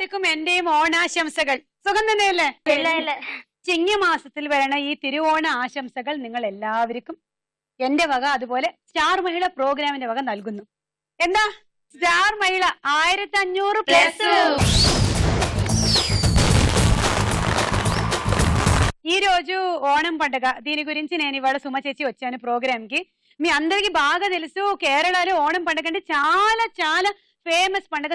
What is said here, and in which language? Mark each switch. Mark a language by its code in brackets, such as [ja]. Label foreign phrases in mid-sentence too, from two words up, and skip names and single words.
[ml] എന്റെയും ഓണാശംസകൾ. സുഖം തന്നെയല്ലേ? ചിങ്ങമാസത്തിൽ വരണ ഈ തിരുവോണ ആശംസകൾ നിങ്ങൾ എല്ലാവർക്കും എന്റെ വക അതുപോലെ സ്റ്റാർ മഹിള പ്രോഗ്രാമിന്റെ വക നൽകുന്നു. [te] എന്താ స్టార్ మహిళ 1500+. ఈ రోజు ఓణం పండుగ. దీని గురించి నేను ఇవాళ సుమ చేసి వచ్చాను ప్రోగ్రామ్ కి. మీ అందరికి బాగా తెలుసు కేరళలో ఓణం పండుగ అంటే చాలా చాలా ఫేమస్ పండుగ.